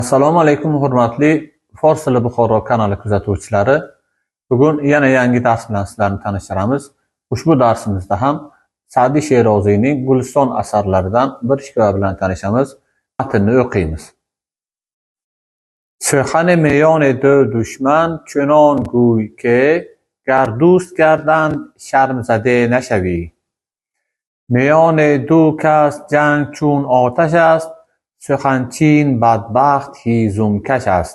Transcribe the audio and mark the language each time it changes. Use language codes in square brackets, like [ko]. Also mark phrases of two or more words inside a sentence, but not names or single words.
[uz] Assalomu alaykum hurmatli Fors tili Buxoro kanali kuzatuvchilari. Bugun yana yangi dars bilan sizlarni tanishtiramiz. Ushbu darsimizda ham Sa'diy She'roziyning Guliston asarlaridan bir hikoya bilan tanishamiz. Matnni o'qiymiz. [fa] سخن میان دو دشمن چنان گوی که گر دوست کردند شرم زده نشوی. میان دو کس جنگ چون آتش است، سخنچین بدبخت هیزم کش است.